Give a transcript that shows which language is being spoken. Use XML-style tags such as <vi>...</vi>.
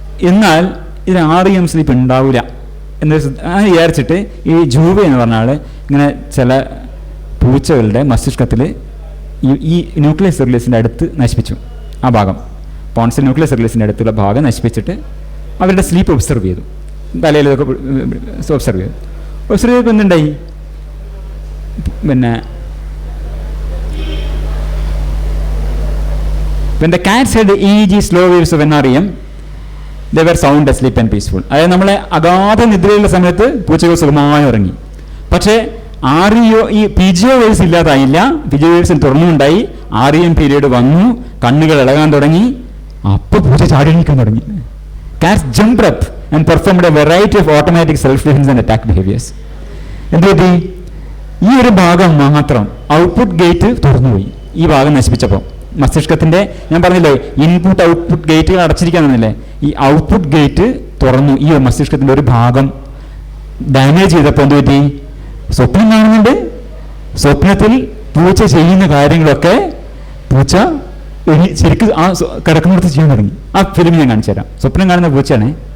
<ml>എന്നാൽ ഇതിന് REM sleep ഉണ്ടാവില്ല എന്ന് വിചാരിച്ചിട്ട് ഈ ജൂവെ എന്ന് പറഞ്ഞാൽ ഇങ്ങനെ ചില പൂച്ചകളുടെ മസ്തിഷ്കത്തിൽ ഈ ന്യൂക്ലിയസ് സെറുലിയസിൻ്റെ അടുത്ത് നശിപ്പിച്ചു. ആ ഭാഗം പോൺസിൽ ന്യൂക്ലിയസ് സെറുലിയസിൻ്റെ അടുത്തുള്ള ഭാഗം നശിപ്പിച്ചിട്ട് അവരുടെ സ്ലീപ്പ് ഒബ്സർവ് ചെയ്തു. തലയിലൊക്കെ ഒബ്സർവ് ചെയ്തപ്പോൾ എന്തുണ്ടായി?</ml> <en>പിന്നെ when the cats had EEG slow waves of NREM, they were sound asleep and peaceful.</en> <ml>അതായത് നമ്മളെ അഗാധ നിദ്രയുള്ള സമയത്ത് പൂച്ചകൾ സുഖമായി ഉറങ്ങി. പക്ഷേ ഈ PGO waves ഇല്ലാതായില്ല. PGO waves തുറന്നുണ്ടായി. REM period വന്നു, കണ്ണുകൾ ഇളകാൻ തുടങ്ങി. അപ്പോൾ പൂച്ച ചാടി എണീക്കാൻ തുടങ്ങി.</ml> <en>Cats jumped up and performed a variety of automatic self-defense and attack behaviors.</en> <ml>എന്തുപറ്റി? ഈ ഒരു ഭാഗം മാത്രം ഔട്ട്പുട്ട് ഗേറ്റ് തുറന്നുപോയി. ഈ ഭാഗം നശിപ്പിച്ചപ്പോൾ മസ്തിഷ്കത്തിന്റെ, ഞാൻ പറഞ്ഞില്ലേ ഇൻപുട്ട് ഔട്ട്പുട്ട് ഗേറ്റുകൾ അടച്ചിരിക്കാന്നില്ലേ, ഈ ഔട്ട്പുട്ട് ഗേറ്റ് തുറന്നു. ഈ മസ്തിഷ്കത്തിന്റെ ഒരു ഭാഗം ഡാമേജ് ചെയ്തപ്പോൾ എന്തുപറ്റി? സ്വപ്നം കാണുന്നുണ്ട്, സ്വപ്നത്തിൽ പൂച്ച ചെയ്യുന്ന കാര്യങ്ങളൊക്കെ പൂച്ച ശരിക്കും ആ കിടക്കുന്നിടത്ത് ചെയ്യാൻ തുടങ്ങി. ആ ഫിലിം ഞാൻ കാണിച്ചു തരാം. സ്വപ്നം കാണുന്ന പൂച്ചയാണ്.</ml>